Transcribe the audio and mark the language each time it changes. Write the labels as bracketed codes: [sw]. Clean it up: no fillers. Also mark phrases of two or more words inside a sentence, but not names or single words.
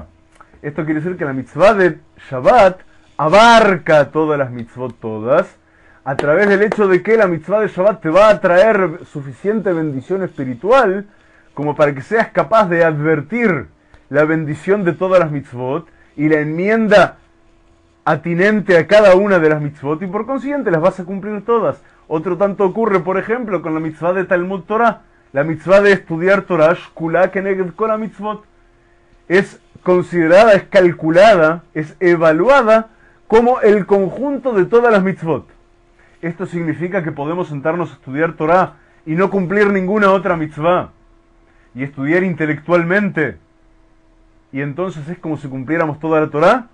[es] Esto quiere decir que la mitzvah de Shabbat abarca todas las mitzvot todas, a través del hecho de que la mitzvah de Shabbat te va a traer suficiente bendición espiritual como para que seas capaz de advertir la bendición de todas las mitzvot y la enmienda atinente a cada una de las mitzvot, y por consiguiente las vas a cumplir todas. Otro tanto ocurre, por ejemplo, con la mitzvah de Talmud Torah, la mitzvah de estudiar Torah, [he] שקולה כנגד כל מצוות, [es] es considerada, es calculada, es evaluada como el conjunto de todas las mitzvot. Esto significa que podemos sentarnos a estudiar Torah y no cumplir ninguna otra mitzvah, y estudiar intelectualmente, y entonces es como si cumpliéramos toda la Torah.